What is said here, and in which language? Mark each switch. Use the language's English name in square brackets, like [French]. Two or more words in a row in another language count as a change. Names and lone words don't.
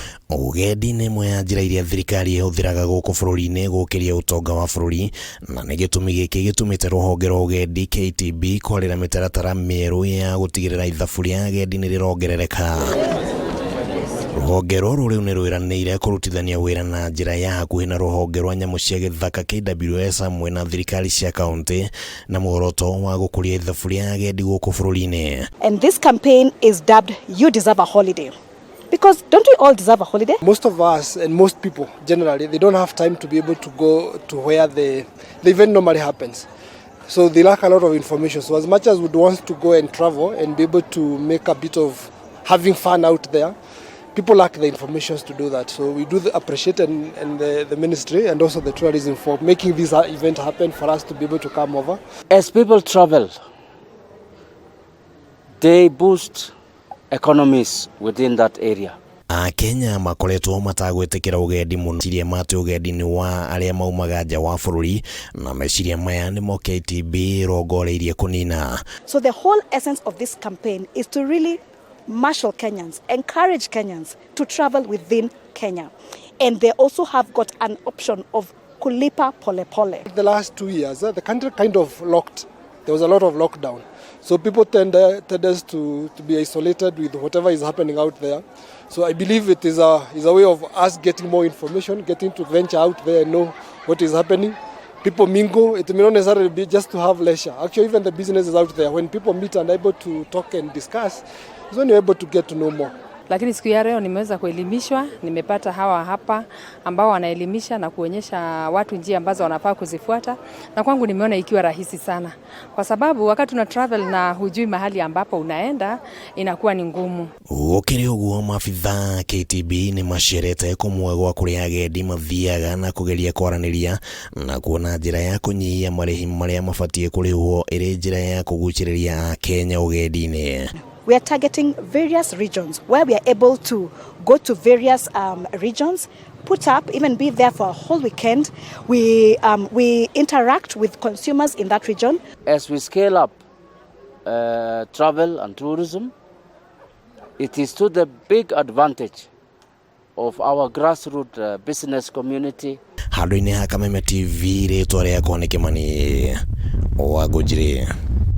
[Kikuyu] Ugendi nĩ ĩmwe ya njĩra iria thirikari ĩhũthĩraga gũkũ bũrũri-inĩ gũkĩria ũtonga wa bũrũri, na nĩ gĩtũmi gĩkĩ gĩtũmĩte rũhonge rwa ugendi KTB kwarĩra mitaratara mĩerũ ya gũtigĩrĩra ithabu rĩa agendi nĩ rĩrongerereka. Rũhonge rũrũ rĩu nĩ rwĩranĩire kũrutithania wĩra na njĩra ya hakuhĩ na rũhonge rwa nyamũ cia gĩthaka KWS hamwe na thirikari cia kaunti na muoroto wa gũkũria ithabu rĩa agendi gũkũ bũrũri-inĩ. [English] And this campaign is dubbed "You Deserve a Holiday." Because don't we all deserve a holiday? Most of us and most people generally, they don't have time to be able to go to where the event normally happens. So they lack a lot of information. So as much as we'd want to go and travel and be able to make a bit of having fun out there, people lack the information to do that. So we do appreciate and the ministry and also the tourism for making this event happen for us to be able to come over. As people travel, they boost economies within that area. [Kikuyu] Kenya makoretwo matagwĩtĩkĩra ugendi mũno. Meciria mate ugendi nĩ wa arĩa maumaga nja wa bũrũri, na meciria maya nĩmo KTB rongoreirie kũnina. [English] So the whole essence of this campaign is to really marshal Kenyans, encourage Kenyans to travel within Kenya. And they also have got an option of [Swahili] kulipa pole pole. [English] The last 2 years, the country kind of locked. There was a lot of lockdown. So people tended to be isolated with whatever is happening out there. So I believe it is a way of us getting more information, getting to venture out there and know what is happening. People mingle. It may not necessarily be just to have leisure. Actually, even the businesses out there, when people meet and are able to talk and discuss, it's when you're able to get to know more. [Swahili] Lakini siku ya leo nimeweza kuelimishwa, nimepata hawa hapa ambao wanaelimisha na kuonyesha watu njia ambazo wanafaa kuzifuata, na kwangu nimeona ikiwa rahisi sana. Kwa sababu wakati una travel na hujui mahali ambapo unaenda, inakuwa ni ngumu. [Kikuyu] Gũkĩrĩ ũguo maabitha KTB nĩ macerete kũmwe gwa kũrĩa agendi mathiaga na kũgeria kwaranĩria na kuona njĩra ya kũnyihia marĩhi marĩa mabatiĩ kũrĩhwo ĩrĩ njĩra ya kugiciriria Kenya ugendi-inĩ. [English] We are targeting various regions where we are able to go to various regions, put up, even be there for a whole weekend. We interact with consumers in that region. As we scale up travel and tourism, it is to the big advantage of our grassroots business community. [Kikuyu] Handũ-inĩ ha Kameme TV rĩtwa rĩakwa nĩ Kĩmani wa Njira.